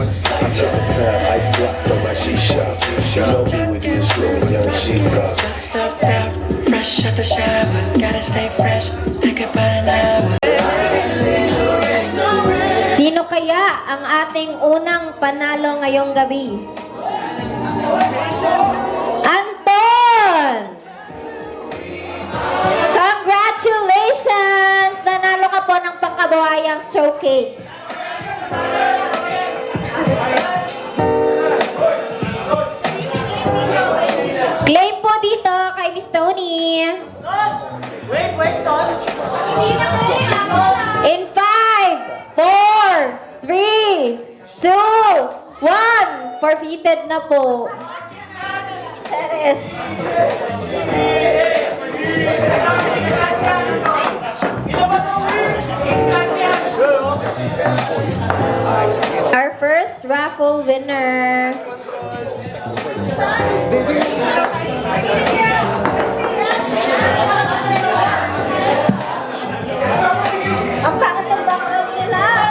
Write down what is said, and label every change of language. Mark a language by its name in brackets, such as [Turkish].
[English] I check the time, ice blocks on my G-Shock. You know me with this slim and young G-Shock. Just stepped out, fresh out the shower. Gotta stay fresh, take about an hour. [Filipino] Sino kaya ang ating unang panalo ngayong gabi? Anton! [English] Congratulations! [Filipino] Nanalo ka po ng pangkabuhayang showcase. Claim po dito kay Miss Tony. [English] In 5, 4, 3, 2, 1. [Filipino] Forfeited na po. Teres. [English] Our first raffle winner. [Filipino] Ang pangit ng background nila.